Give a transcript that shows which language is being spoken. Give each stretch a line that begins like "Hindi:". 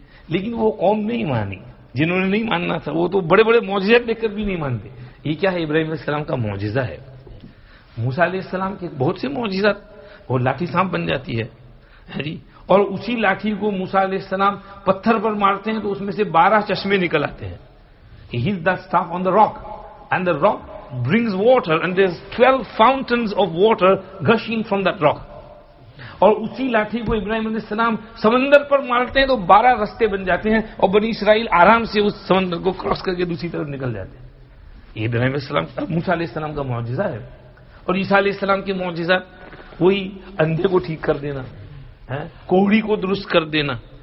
Urdu: لیکن وہ قوم نہیں مانی, جنہوں نے نہیں ماننا تھا وہ تو بڑے بڑے معجزات دیکھ کر بھی نہیں مانتے. یہ کیا ہے؟ ابراہیم علیہ السلام کا معجزہ ہے. موسیٰ علیہ السلام کے بہت سے معجزات, وہ لاٹھی سانپ بن جاتی ہے جی, اور اسی لاٹھی کو موسیٰ علیہ السلام پتھر پر مارتے ہیں تو اس میں سے 12 چشمے نکل آتے ہیں.
English: He hits that staff on the rock and the rock brings water and there's 12 fountains of water gushing from that rock.
Urdu: اور اسی لاٹھی کو ابراہیم علیہ السلام سمندر پر مارتے ہیں تو 12 رستے بن جاتے ہیں اور بنی اسرائیل آرام سے اس سمندر کو کراس کر کے دوسری طرف نکل جاتے ہیں. یہ ابراہیم علیہ السلام, موسیٰ علیہ السلام کا معجزہ ہے. اور عیسیٰ علیہ السلام کے معجزات وہی اندھے کو ٹھیک کر دینا, کوڑی کو درست کر دینا.